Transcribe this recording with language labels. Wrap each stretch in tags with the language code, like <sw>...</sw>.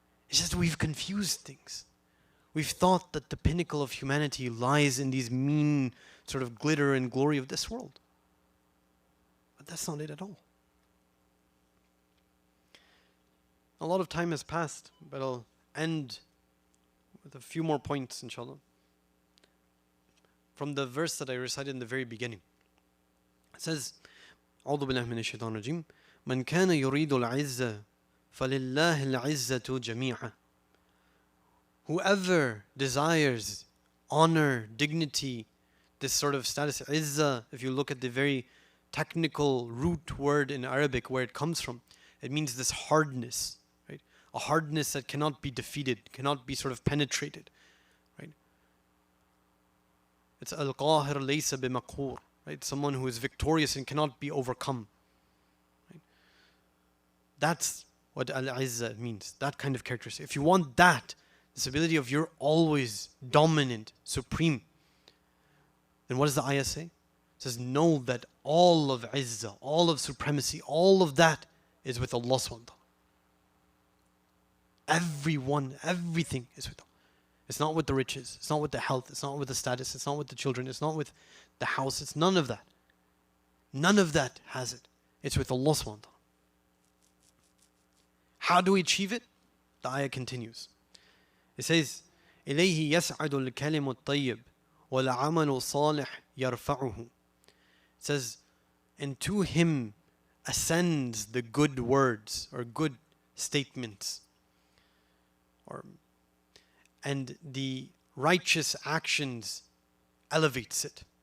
<en>It's just we've confused things. We've thought that the pinnacle of humanity lies in these mean sort of glitter and glory of this world. But that's not it at all. A lot of time has passed, but I'll end with a few more points, inshallah. From the verse that I recited in the very beginning. It says,</en> <ar>أعوذ بالله من الشيطان الرجيم من كان يريد العزة فلله العزة جميعا.</ar> <en>Whoever desires honor, dignity, this sort of status, izzah, if you look at the very technical root word in Arabic where it comes from, it means this hardness, right? A hardness that cannot be defeated, cannot be sort of penetrated, right? It's</en> <ar>al-qahir laysa bimaqhur,</ar> <en>right? Someone who is victorious and cannot be overcome. Right? That's what al-izzah means, that kind of characteristic. If you want that, this ability of you're always dominant, supreme, then what does the ayah say? It says, know that all of izzah, all of supremacy, all of that is with Allah subhanahu wa ta'ala. Everyone, everything is with Allah. It's not with the riches, it's not with the health, it's not with the status, it's not with the children, it's not with the house, it's none of that. None of that has it. It's with Allah subhanahu wa ta'ala. How do we achieve it? The ayah continues. It says,</en> <ar>إِلَيْهِ يَسْعَدُ الْكَلِمُ الطَّيِّبُ وَالْعَمَلُ الصَّالِحُ يَرْفَعُهُ.</ar> <en>It says, and to him ascends the good words or good statements, and the righteous actions elevates it.</en>